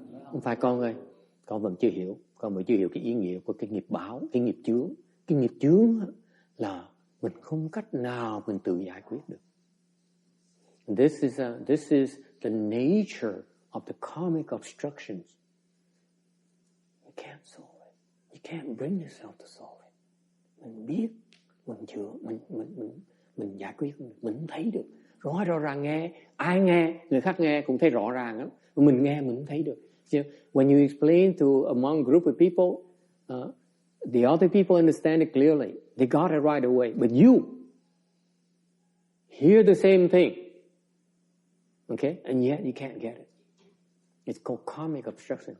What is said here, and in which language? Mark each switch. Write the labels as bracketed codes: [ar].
[vi] Không phải con ơi, con vẫn chưa hiểu cái ý nghĩa của cái nghiệp báo, cái nghiệp chướng. Cái nghiệp chướng là mình không cách nào mình tự giải quyết được. [en] This is the nature of the karmic obstructions. You can't solve it. You can't bring yourself to solve it. [vi] Mình biết, mình chữa, mình giải quyết, mình thấy được. Rõ ràng nghe, ai nghe, người khác nghe cũng thấy rõ ràng lắm. Mình nghe mình thấy được. [en] So when you explain to among group of people, the other people understand it clearly. They got it right away. But you hear the same thing. Okay? And yet you can't get it. It's called karmic obstruction.